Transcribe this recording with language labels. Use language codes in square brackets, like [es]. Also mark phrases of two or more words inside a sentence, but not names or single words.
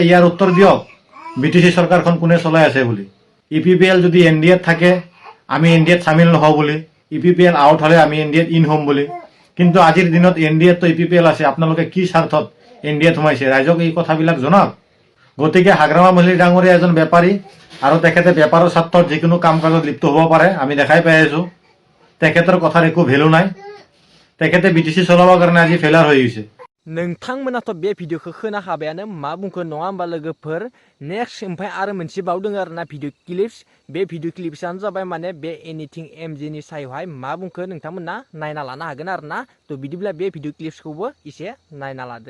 [as] ইয়াৰ উত্তৰ দিয়ক বিটিসি চৰকাৰখন কোনে চলাই আছে বুলি ইপিপিএল যদি এনডিএত থাকে আমি এনডিএত সামিল নহওঁ বুলি ইপিপিএল আউট হ'লে আমি এনডিএত ইন হ'ম বুলি কিন্তু আজিৰ দিনত এনডিএত তো ইপিপিএল আছে আপোনালোকে কি স্বাৰ্থত এনডিএত সোমাইছে ৰাইজক এই কথাবিলাক জনাওক গতিকে হাগ্ৰামা মহিলাৰী ডাঙৰীয়া এজন বেপাৰী আৰু তেখেতে বেপাৰৰ স্বাৰ্থত যিকোনো কাম কাজত লিপ্ত হ'ব পাৰে আমি দেখাই পাই আছো তেখেতৰ কথাৰ একো ভেলু নাই তেখেতে বিটিসি চলাবৰ কাৰণে আজি ফেলাৰ হৈ গৈছে [brx] नोंथांमोनाथ' बे भिडिअखौ खोनाखाबायानो मा बुंखो नङा होमबा लोगोफोर नेक्स्ट ओमफ्राय आरो मोनसे बावदों आरोना [en] video clips [brx] बे भिडिअ क्लिप्सआनो जाबाय माने बे एनिथिं एमजेनि सायावहाय मा बुंखो नोंथांमोना नायना लानो हागोन आरोना थ' बिदिब्ला बे भिडिअ क्लिप्सखौबो एसे नायना लादो